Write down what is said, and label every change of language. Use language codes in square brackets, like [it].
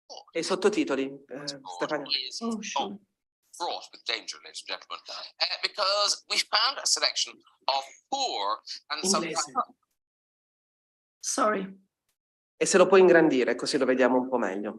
[it] E sottotitoli, Stefania. [en] Oh, sure. Fraught with danger, ladies and gentlemen, because we found a selection of poor and some. Sorry. [it] E se lo puoi ingrandire, così lo vediamo un po' meglio.